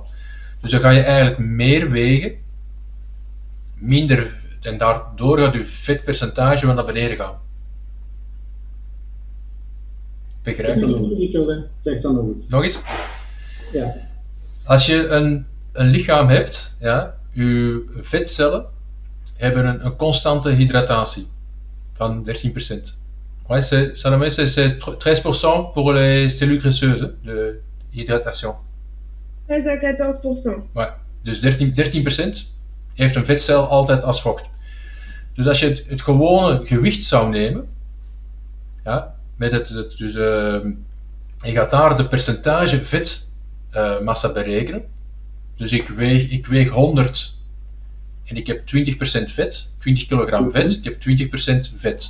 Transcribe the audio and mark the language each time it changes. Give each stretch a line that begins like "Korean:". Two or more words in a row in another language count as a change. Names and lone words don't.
Dutch: Dus dan ga je eigenlijk meer wegen, minder, en daardoor gaat je vetpercentage wel naar beneden gaan. Begrijp je? Ingewikkelde. Zeg dan nog eens. Nog eens? Ja. Als je een lichaam hebt, ja, je vetcellen hebben een constante hydratatie van 13%.
French: Ouais, Salomé, c'est 13% pour les cellules graisseuses, de hydratation. 13 à 14%. Ouais.
Dutch: Dus 13% heeft een vetcel altijd als vocht. Dus als je het gewone gewicht zou nemen, ja, met je gaat daar de percentage vetmassa berekenen. Dus ik weeg 100 en ik heb 20% vet, 20 kilogram vet, ik heb 20% vet.